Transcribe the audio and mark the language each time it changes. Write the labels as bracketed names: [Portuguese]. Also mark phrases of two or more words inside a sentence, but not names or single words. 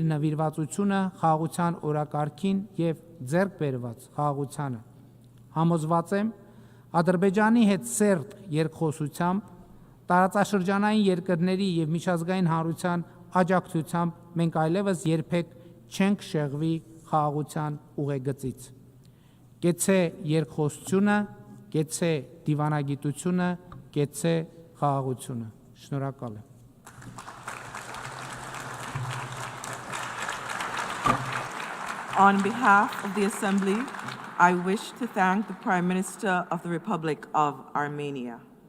[Armenian] նվիրվածությունը խաղաղության օրակարգին եւ ձեռք բերված խաղաղությանը։ Համոզված եմ, Ադրբեջանի հետ սերտ երկխոսությամբ, տարածաշրջանային երկրների եւ միջազգային հանրության աջակցությամբ մենք այլևս երբեք չենք շեղվի խաղաղության ուղեգծից։ Կեցե երկխոսությունը, կեցե դիվանագիտությունը, կեցե խաղաղությունը։ Շնորհակալ եմ։ [English] On behalf of the Assembly, I wish to thank the Prime Minister of the Republic of Armenia.